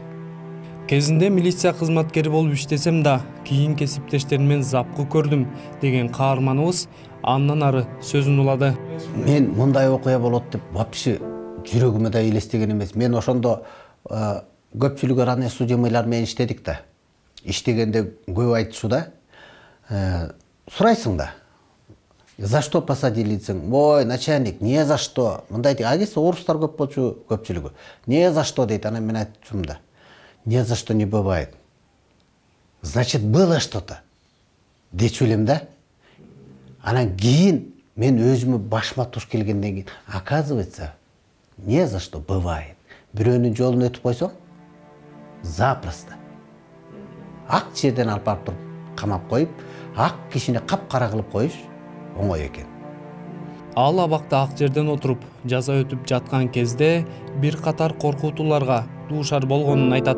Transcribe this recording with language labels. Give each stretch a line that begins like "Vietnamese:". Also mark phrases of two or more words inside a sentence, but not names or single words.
Kyrgyz: Кезинде милиция кызматкери болуп иштесем да, кийин кесиптештеримден запкы көрдүм деген каарманыбыз андан ары сөзүн улады. Мен мындай окуя болот деп вообще жүрөгүмө да элестеген эмес. Мен ошондо көпчүлүгү
Russian: ранее судимыйлар
Kyrgyz: менен иштедик да. Иштегенде көп айтышуда. Сурайсың да.
Russian: За что посадили десең? Ой, начальник, не за что.
Kyrgyz: Мындай дейт, агесі орыстар көп болчу көпчүлүгү.
Russian: Не за что
Kyrgyz: дейт, анан мен айтчумун да.
Russian: Не за что не бывает. Значит, было что-то.
Kyrgyz: Дечү элем да. Анан кийин мен өзүмө башыма туш келгенден кийин,
Russian: оказывается, не за что бывает.
Kyrgyz: Бирөөнүн жолун өтүп койсоң, запросто. Ак жерден алып барып туруп камап коюп, ак кишини капкара кылып коюш оңой экен. Ал абакта ак жерден отуруп жаза өтүп жаткан кезде бир катар коркутууларга дуушар болгонун айтат.